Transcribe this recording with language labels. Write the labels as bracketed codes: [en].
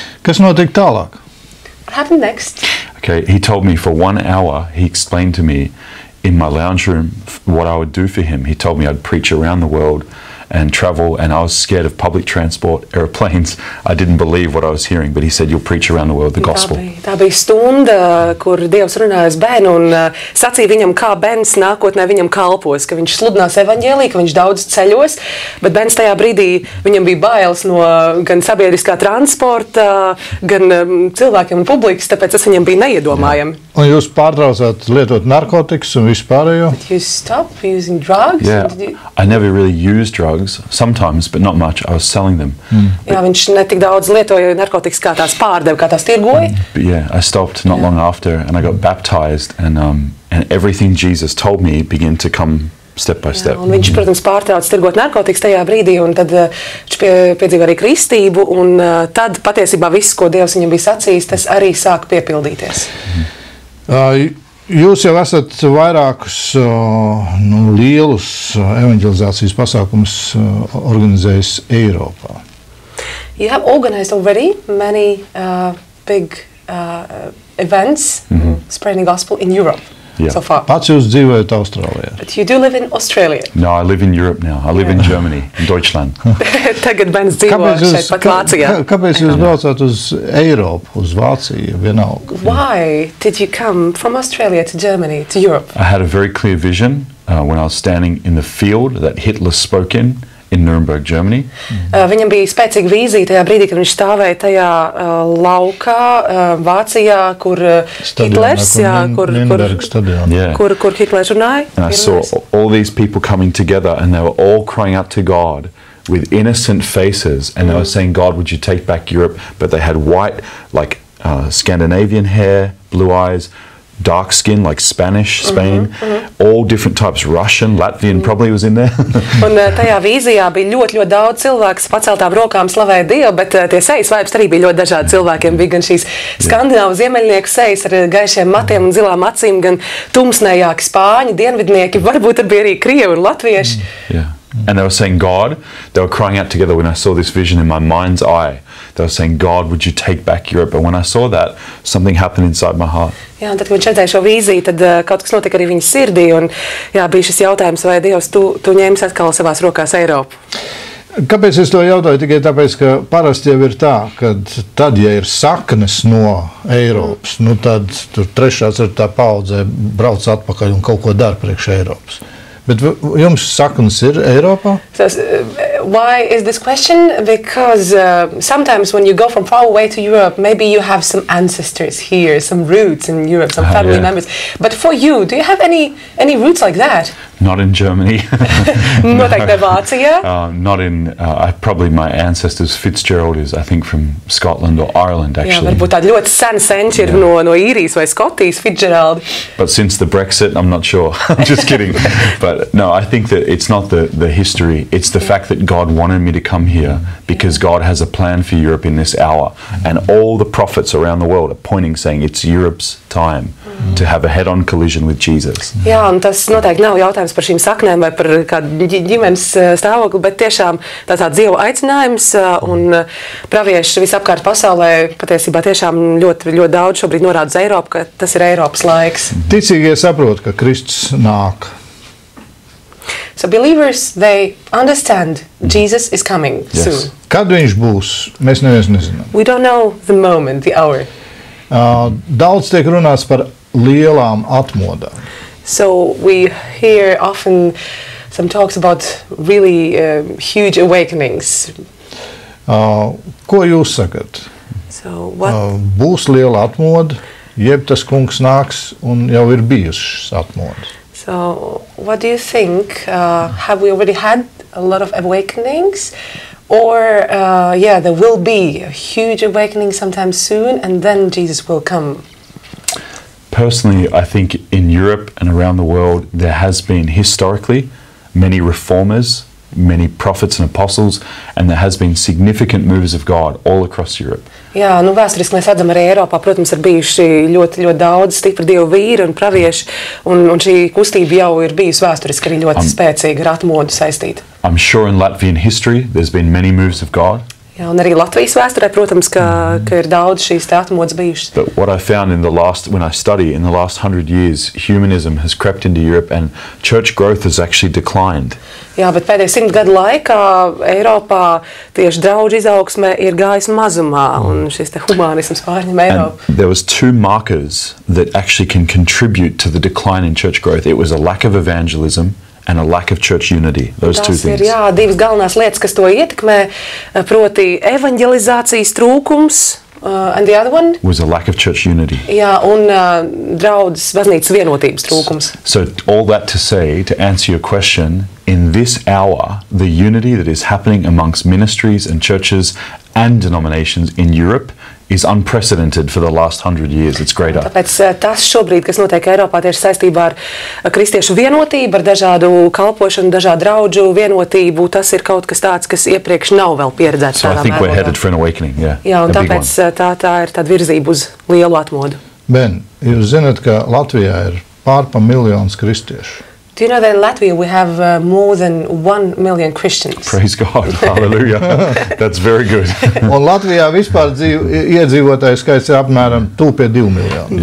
[lv] Kas notika tālāk? [en] What happened next? Okay, he told me for 1 hour, he explained to me in my lounge room what I would do for him. He told me I'd preach around the world and travel, and I was scared of public transport, airplanes. I didn't believe what I was hearing, but he said, you'll preach around the world the gospel. [lv] Tā bija stunda, kur Dievs runāja uz bērnu un sacīja viņam, kā bērns nākotnē viņam kalpos, ka viņš sludinās evaņģēliju, ka viņš daudz ceļos, bet bērns tajā brīdī viņam bija bailes no gan sabiedriskā transporta, gan cilvēkiem un publikas, tāpēc tas viņam bija neiedomājami. Un jūs pārtraucāt lietot narkotikas un vispārējo? [en] You stop using drugs? Yeah, I never really used drugs, sometimes, but not much. I was selling them. [lv] Jā, viņš netik daudz lietoja narkotikas, kā tās pārdeva, kā tās tirgoja. [en] But yeah, I stopped not long after, and I got baptized, and everything Jesus told me began to come step by step. [lv] Un viņš, protams, pārtrauca tirgot narkotikas tajā brīdī, un tad viņš piedzīva arī kristību, un tad patiesībā viss, ko Dievs viņam bija sacījis, tas arī sāk piepildīties. Jūs jau esat vairākus lielus evanģelizācijas pasākumus organizējis Eiropā. [en] You have organized already many big events spreading the gospel in Europe so far. [lv] Pats jūs dzīvojat Austrālijā. [en] But you do live in Australia. No, I live in Europe now. I live in Germany, in Deutschland. [lv] Tagad bērns dzīvo šeit pat Vācijā. Kāpēc jūs braucāt uz Eiropu, uz Vāciju, vienalga? [en] Why did you come from Australia to Germany, to Europe? I had a very clear vision when I was standing in the field that Hitler spoke in Nuremberg, Germany. [lv] Viņam bija spēcīga vīzija tajā brīdī, kad viņš stāvēja tajā laukā Vācijā, kur Hitlers, kur Hitlers runāja. [en] And I saw all these people coming together, and they were all crying out to God with innocent faces, and they were saying, God, would you take back Europe? But they had white, like Scandinavian hair, blue eyes, dark skin, like Spanish, Spain, all different types, Russian, Latvian probably was in there. [lv] Un tajā vīzijā bija ļoti daudz cilvēku paceltām rokām slavēja Dievu, bet tie sejas vaips arī bija ļoti dažādi cilvēkiem. Bija gan šīs skandināvu ziemeļnieku sejas ar gaišiem matiem un zilām acīm, gan tumsnējāki spāņi, dienvidnieki, varbūt bija arī krievi un latvieši. [en] Yeah. And they were saying, God, they were crying out together when I saw this vision in my mind's eye. They were saying, God, would you take back Europe? And when I saw that, something happened inside my heart. [lv] Jā, un tad, kad viņš redzēja šo vīziju, tad kaut kas notika arī viņa sirdī. Un, jā, bija šis jautājums, vai Dievs, tu ņēmis atkal savās rokās Eiropu? Kāpēc es to jautāju? Tikai tāpēc, ka parasti jau ir tā, ka tad, ja ir saknes no Eiropas, nu tad tur trešā, ceturtā paudzē brauc atpakaļ un kaut ko dara priekš Eiropas. Bet jums saknes ir Eiropā? [en] So, why is this question? Because sometimes when you go from far away to Europe, maybe you have some ancestors here, some roots in Europe, some family members. But for you, do you have any roots like that? Not in Germany. [lv] Noteikti Vācijā. [en] Not in, probably my ancestors, Fitzgerald is, I think, from Scotland or Ireland, actually. [lv] Jā, varbūt tādi ļoti seni senči ir no Īrijas vai Skotijas, Fitzgerald. [en] But since the Brexit, I'm not sure. I'm just kidding. But no, I think that it's not the history. It's the fact that God wanted me to come here because God has a plan for Europe in this hour. And all the prophets around the world are pointing, saying it's Europe's time to have a head-on collision with Jesus. [lv] Jā, un tas noteikti nav jautājums par šīm saknēm vai par kādu ģimenes stāvokli, bet tiešām tāds Dieva aicinājums un pravieši visapkārt pasaulē patiesībā tiešām ļoti daudz šobrīd norāda uz Eiropu, ka tas ir Eiropas laiks. Ticīgie saprot, ka Kristus nāk. [en] So believers, they understand Jesus is coming soon. [lv] Kad viņš būs, mēs neviens nezinām. [en] We don't know the moment, the hour. [lv] Daudz tiek runāts par lielām atmodām. [en] So we hear often some talks about really huge awakenings. [lv] Ko jūs sakat? [en] So what? [lv] Būs liela atmoda, jeb tas kungs nāks un jau ir bijušas atmodas. [en] So what do you think? Have we already had a lot of awakenings? Or, there will be a huge awakening sometime soon and then Jesus will come? Personally, I think in Europe and around the world, there has been historically many reformers, many prophets and apostles, and there has been significant moves of God all across Europe. [lv] Jā, nu vēsturiski mēs redzam arī Eiropā, protams, ir bijuši ļoti daudz stipri dievu vīri un pravieši, un šī kustība jau ir bijusi vēsturiski arī ļoti spēcīga ar atmodu saistīta. [en] I'm sure in Latvian history there's been many moves of God. [lv] Jā, un arī Latvijas vēsturē, protams, ka ir daudz šīs te atmodas bijušas. [en] But what I found when I study in the last 100 years, humanism has crept into Europe and church growth has actually declined. [lv] Jā, bet pēdējo 100 gadu laikā Eiropā tieši draudžu izaugsme ir gājis mazumā, un šis te humānisms pārņem Eiropu. [en] And there was two markers that actually can contribute to the decline in church growth. It was a lack of evangelism and a lack of church unity. Those two things. [lv] Tas ir, jā, divas galvenās lietas, kas to ietekmē, proti evanģelizācijas trūkums, [en] and the other one was a lack of church unity. [lv] Jā, un draudzes baznīcas vienotības trūkums. [en] So all that to say, to answer your question, in this hour, the unity that is happening amongst ministries and churches and denominations in Europe is unprecedented for the last 100 years. It's greater. [lv] Tāpēc tas šobrīd, kas notiek Eiropā, tieši saistībā ar kristiešu vienotību, ar dažādu kalpošanu, dažādu draudžu vienotību, tas ir kaut kas tāds, kas iepriekš nav vēl pieredzēts. [en] So I think we're headed for an awakening. Yeah. [lv] Jā, un tāpēc tā ir tāda virzība uz lielu atmodu. Ben, jūs zināt, ka Latvijā ir pārpa miljons kristiešu. [en] Do you know that in Latvia we have more than 1 million Christians? Praise God. Hallelujah. That's very good. [lv] Un Latvijā vispār iedzīvotāju skaits ir apmēram 2 miljoni.